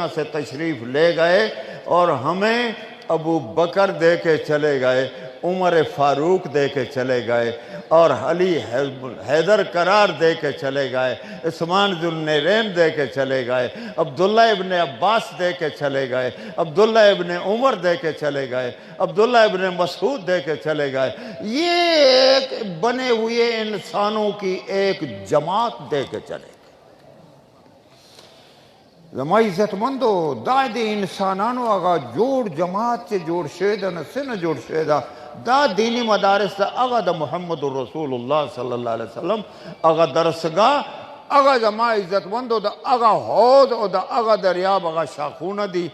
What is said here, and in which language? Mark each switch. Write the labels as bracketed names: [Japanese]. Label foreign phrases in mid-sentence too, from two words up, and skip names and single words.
[Urdu] سے تشریف لے گئے اور ہمیں ابو بکر دے کے چلے گئے عمر فاروق دے کے چلے گئے اور علی حیدر قرار دے کے چلے گئے عثمان ذو النورین دے کے چلے گئے عبداللہ ابن عباس دے کے چلے گئے عبداللہ ابن عمر دے کے چلے گئے عبداللہ ابن مسعود دے کے چلے گئے یہ ایک بنے ہوئے انسانوں کی ایک جماعت دے کے چلے گئے [Pashto] زما عزتمندو دا د انسانانو هغه جوړ جماعت چې جوړ شوی ده نه څه نه جوړ شوی ده دا دینی مدارس ده هغه د محمد رسول [Arabic] الله صلی الله علیه وسلم [Pashto] هغه درسګاه هغه زما عزتمندو د هغه حوض او د هغه دریاب هغه شاخونه دي